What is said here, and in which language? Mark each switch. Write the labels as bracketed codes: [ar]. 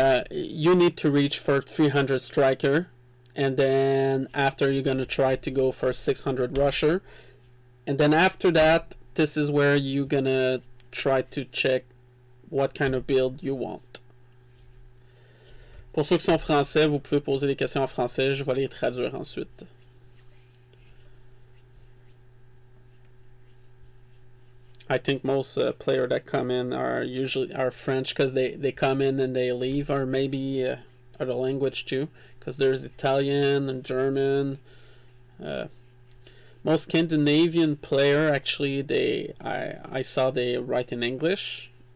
[en] You need to reach for 300 striker, and then after, you're going to try to go for 600 rusher, and then after that, this is where you're going to try to check what kind of build you want. [fr] Pour ceux qui sont français, vous pouvez poser des questions en français, je vais les traduire ensuite. [en] I think most players that come in are usually French, because they come in and they leave, or maybe other language too, because there's Italian and German. Most Scandinavian player, actually, I saw they write in English.